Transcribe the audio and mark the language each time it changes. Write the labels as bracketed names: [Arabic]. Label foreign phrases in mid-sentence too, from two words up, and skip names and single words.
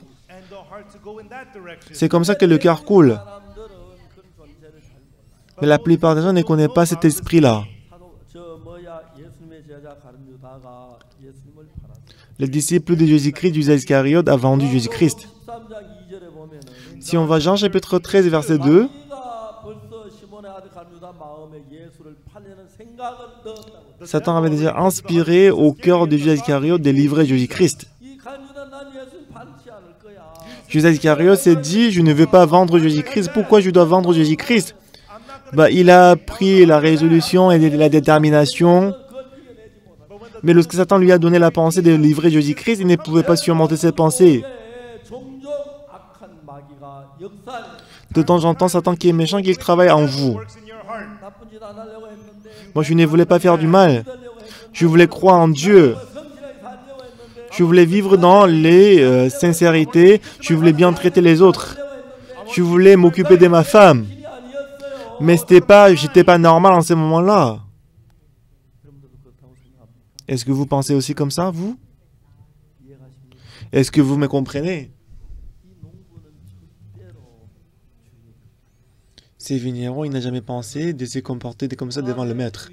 [French] C'est comme ça que le cœur coule. Mais la plupart des gens ne connaissent pas cet esprit-là. Les disciples de Jésus-Christ, Judas Iscariote, a vendu Jésus-Christ. [Korean] 13장 2절에 보면은 [French] Si on va Jean chapitre 13, verset 2, [Korean] 마귀가 벌써 시몬의 아들 갈루다 마음에 예수를 팔려는 생각을 넣었다고. [French] Satan avait déjà inspiré au cœur de Judas Iscariote de livrer Jésus-Christ. [Korean] 이 갈루다 난 예수를 팔지 않을 거야. [French] Judas Iscariote s'est dit, je ne veux pas vendre Jésus-Christ. Pourquoi je dois vendre Jésus-Christ? Il a pris la résolution et la détermination. Mais lorsque Satan lui a donné la pensée de livrer Jésus-Christ, il ne pouvait pas surmonter cette pensée. [Korean] 종종 악한 마귀가 역사를 [French] De temps en temps, Satan qui est méchant, qu'il travaille en vous. [Korean] 나쁜 짓 안 하려고 했는데 [French] Moi, je ne voulais pas faire du mal. Je voulais croire en Dieu. [Korean] 성실하게 살려고 했는데 [French] Je voulais vivre dans les sincérités. Je voulais bien traiter les autres. Je voulais m'occuper de ma femme. [Korean] 신이 아니었어요. [French] Mais j'étais pas normal en ce moment-là. Est-ce que vous pensez aussi comme ça, vous? Est-ce que vous me comprenez? Ces vignerons, il n'a jamais pensé de se comporter comme ça devant le maître.